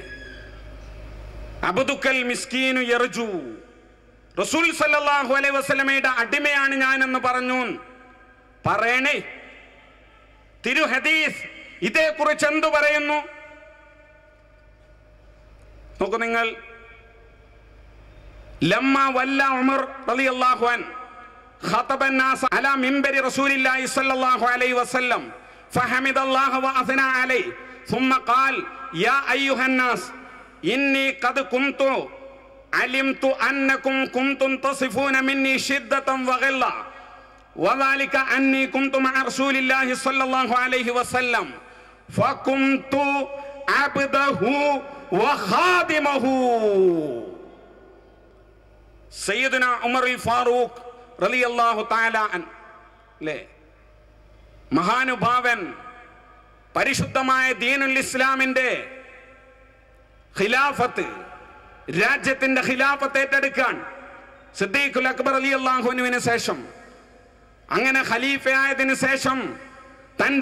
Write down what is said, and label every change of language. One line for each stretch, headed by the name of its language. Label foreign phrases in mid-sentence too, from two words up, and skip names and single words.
Arabic: عبدك المسكين يرجو,
Malayalam: റസൂൽ
Arabic: صلى الله عليه وسلم
Malayalam: അടിമയാണ് ഞാൻ എന്ന് പറഞ്ഞു. പറയണേ, തിരു ഹദീസ് ഇതേക്കുറിച്ച് എന്തു പറയുന്നു നോക്കൂ നിങ്ങൾ.
Arabic: لما ولي عمر رضي الله عنه خطب الناس على منبر رسول الله صلى الله عليه وسلم فحمد الله وأثنى عليه ثم قال يا أيها الناس إني قد كنت علمت أنكم كنتم تصفون مني شدة وغلة وذلك أني كنت مع رسول الله صلى الله عليه وسلم فكنت عبده وخادمه. سيدنا عمر الفاروق رضي الله تعالى عنه,
Malayalam: മഹാനുഭാവൻ, പരിശുദ്ധമായ
Arabic: دين الإسلام
Malayalam: ഖിലാഫത്ത്, രാജ്യത്തിന്റെ ഖിലാഫത്ത് ഏറ്റെടുക്കാൻ സിദ്ദീഖുൽ അക്ബർ
Arabic: رضي الله عنه
Malayalam: ശേഷം, അങ്ങനെ ഖലീഫയായതിനു ശേഷം തന്റെ